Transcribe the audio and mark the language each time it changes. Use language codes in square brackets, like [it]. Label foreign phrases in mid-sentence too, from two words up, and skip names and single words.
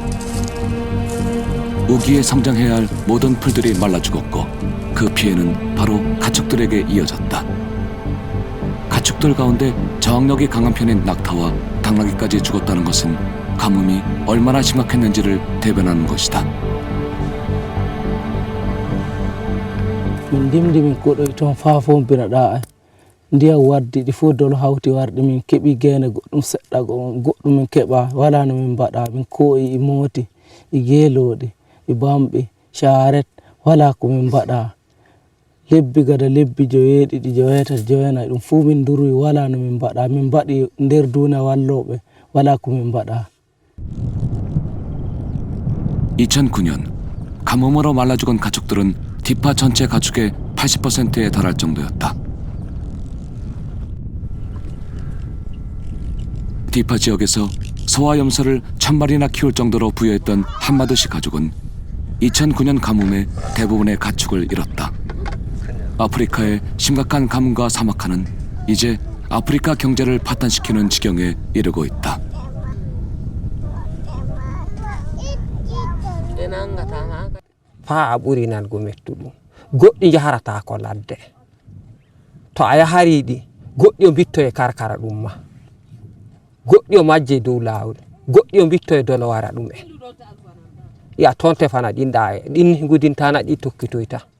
[ko] 우기에 성장해야 할 모든 풀들이 말라 죽었고 그 피해는 바로 가축들에게 이어졌다. 가축들 가운데 저항력이 강한 편인 낙타와 당나귀까지 죽었다는 것은 가뭄이 얼마나 심각했는지를 대변하는 것이다. [ff] min dimdi min koɗoy toon faa fof mbinaɗa ay ndiyam waddi ɗi fof dolo hawti warɗi min keeɓi geene goɗɗum seɗɗa goɗɗum min keeɓa wala no min mbaɗa min kooyi e mooti e geelooɗi e bamɓe caret wala ko min mbaɗa lebbi gada lebbi joweeɗiɗi joweetati joweenayi ɗum fuu min duroyi wala no min mbaɗa min mbaɗi nder duuna wallooɓe wala ko min mbaɗa [ko] 2009년 가뭄으로 말라 죽은 가축들은 디파 전체 가축의 80%에 달할 정도였다. 디파 지역에서 소와 염소를 1000마리나 키울 정도로 부유했던 한마드시 가족은 2009년 가뭄에 대부분의 가축을 잃었다. 아프리카의 심각한 가뭄과 사막화는 이제 아프리카 경제를 파탄시키는 지경에 이르고 있다. [ff] faa a ɓuri nango mettuɗum goɗɗi jaharata ko ladde to a yahariɗi goɗɗi o bitto e karkara ɗum ma goɗɗi o majje dow lawol goɗɗi o bitto e dolo wara ɗum en ya toon tefana ɗinɗa e ɗin gudintana ɗi tokkitoyta